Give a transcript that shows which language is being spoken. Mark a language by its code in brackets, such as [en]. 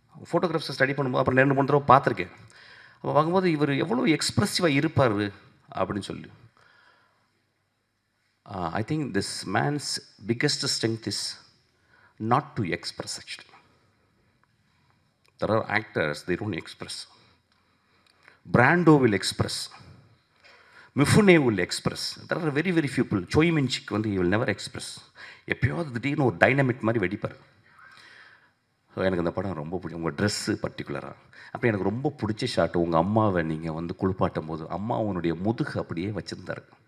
[ta] ஃபோட்டோகிராஃப்ஸை study பண்ணும்போது அப்புறம் 2-3 தடவை பார்த்துருக்கேன். அப்போ பார்க்கும்போது இவர் எவ்வளோ எக்ஸ்ப்ரெசிவாக இருப்பார் அப்படின்னு சொல்லி. [en] I think this man's biggest strength is not to express. Actually, there are actors, they don't express. Brando will express, Mifune will express. There are very few people. Choi Min-sik வந்து he will never express. [ta] எப்பயாவது திடீர்னு ஒரு dynamic மாதிரி வெடிப்பார். So எனக்கு அந்த படம் ரொம்ப பிடிக்கும். உங்கள் ட்ரெஸ்ஸு பர்டிகுலராக. அப்போ எனக்கு ரொம்ப பிடிச்ச ஷாட்டு, உங்கள் அம்மாவை நீங்கள் வந்து குளிப்பாட்டும் போது அம்மா அவனுடைய முதுகு அப்படியே வச்சுருந்தாரு.